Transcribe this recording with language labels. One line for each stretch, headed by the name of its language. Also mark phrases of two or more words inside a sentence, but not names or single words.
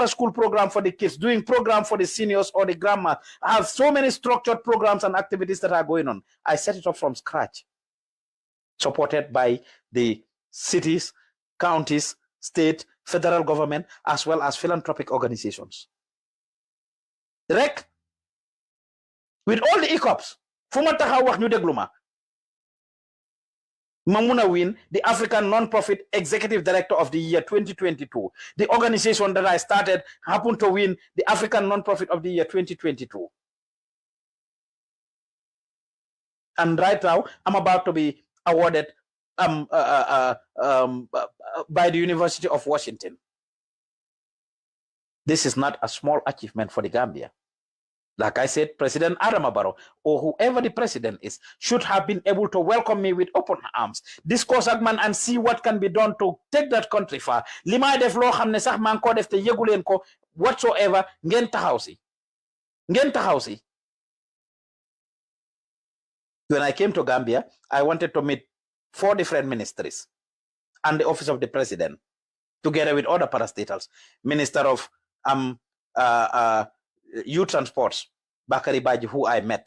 English: school program for the kids doing program for the seniors or the grandma I have so many structured programs and activities that are going on I set it up from scratch supported by the cities counties state federal government as well as philanthropic organizations rek with all the hiccups
Wolof: fu ma taxaw wax ñu déglu ma mun a
English: win the African Non-Profit Executive Director of the Year 2022 the organization that I started happened to win the African Non-Profit of the Year 2022 and right now I'm about to be awarded by the University of Washington. This is not a small achievement for the Gambia. Like I said, President Adama Barrow, or whoever the president is, should have been able to welcome me with open arms, discuss Ousman and see what can be done to take that country far.
Wolof: Lima def lo xamne sax man ko def te yegulen ko whatsoever ngeen taxaw si. Ngeen taxaw si.
English: When I came to Gambia, I wanted to meet 4 different ministries and the office of the president, together with other parastatals. Minister of Youth and Sports, Bakari Baji, who I met.